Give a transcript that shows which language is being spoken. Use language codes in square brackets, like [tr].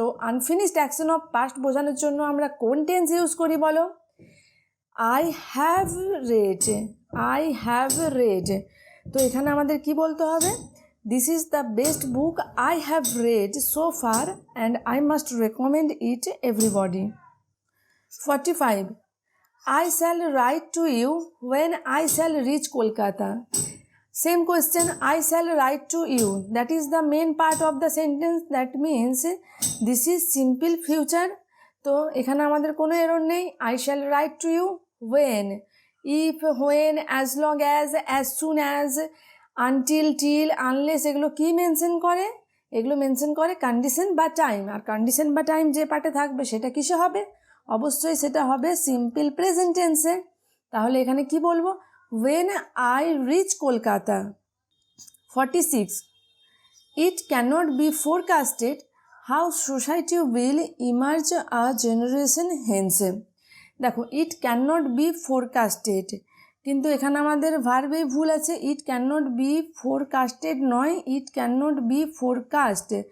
[bn] O unfinished action of past বোঝানোর জন্য আমরা কোন টেন্স ইউজ করি বলো? [en] I have read, I have read. [bn] তো এখানে আমাদের কি বলতে হবে? [en] This is the best book I have read so far and I must recommend it everybody. 45. I shall write to you when I shall reach Kolkata. Same question, I shall write to you. That is the main part of the sentence. That means this is simple future. [bn] তো এখানে আমাদের কোনো error নেই। [en] I shall write to you when, if, when, as long as soon as, until, till, unless, [bn] এগুলো কি mention করে? এগুলো mention করে কন্ডিশন বা টাইম। আর কন্ডিশন বা টাইম যে পার্টে থাকবে সেটা কিসে হবে? অবশ্যই সেটা হবে সিম্পল প্রেজেন্ট টেন্সে। তাহলে এখানে কি বলবো? [en] when I reach Kolkata. 46. It cannot be forecasted how society will emerge a generation hence. দেখো, it can not be forecasted, [bn] কিন্তু এখানে আমাদের ভার্বে ভুল আছে। [en] It can not be forecasted নয়, it can not be forecast.